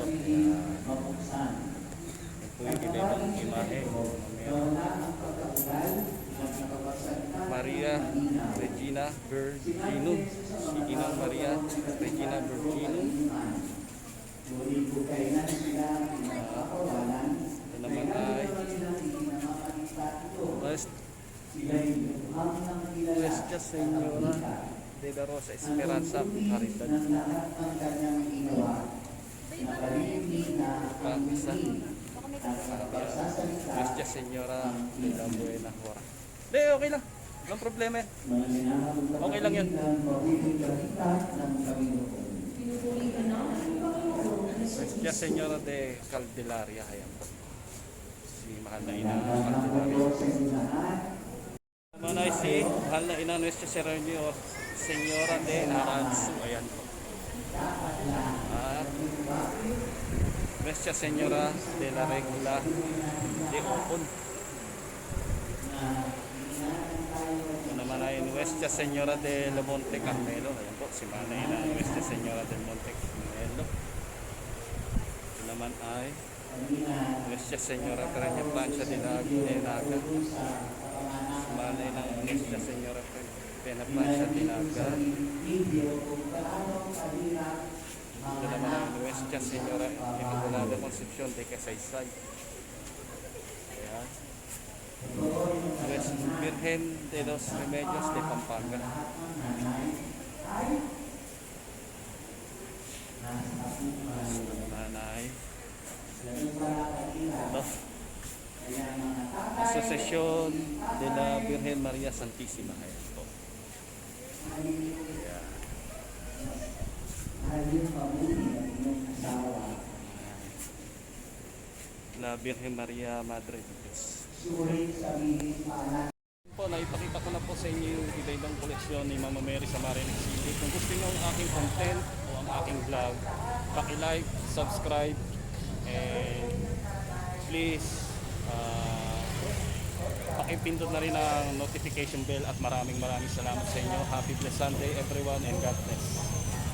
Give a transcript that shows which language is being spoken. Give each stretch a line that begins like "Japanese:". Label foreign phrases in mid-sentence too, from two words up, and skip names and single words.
Filipino: Yan po yung iba-ibang imahe. Maria Regina Virginum. Si Inang Maria Regina Virginum. Ito naman ay Nuestra Señora de la Rosa Esperanza Caridad. Pangisa. Nuestra Señora de la Buena Hora. Hindi, okay lang. Walang problema yan. Okay lang yun. pinupuli ka na ng Panginoon. Nuestra Señora de Caldelaria. Ayan po. Si Mahal na Ina Caldelaria. Naman ay si Mahal na Ina Nuestra Señora de Aranzu. Ayan po. At Nuestra Señora de la Regla de Opon. Ito naman ay Nuestra Señora del Monte Carmelo. Ayan po, si Manay na Nuestra Señora del Monte Carmelo. Ito naman ay Nuestra Señora Pereña Plancha de Naga. Si Manay ng Nuestra Señora Pereña Plancha de Naga. Ito naman ang Nuestra Señora Inmaculada Concepcion de Casaysay. Ayan. Virgen de los Remedios de Pampanga. Nanay. Ito. Asociación de la Virgen María Santísima. Ayan po. Ayan. La Virgen Maria Madre de Dios. Po, naipakita ko na po sa inyo yung iba-ibang koleksyon ni Mama Mary sa Marinig City. Kung gusto niyo ang aking content o ang aking vlog, paki-like,
English: subscribe, and please
Filipino: pakipindot na rin ang notification bell at maraming salamat sa inyo.
English: Happy blessed Sunday everyone and God bless.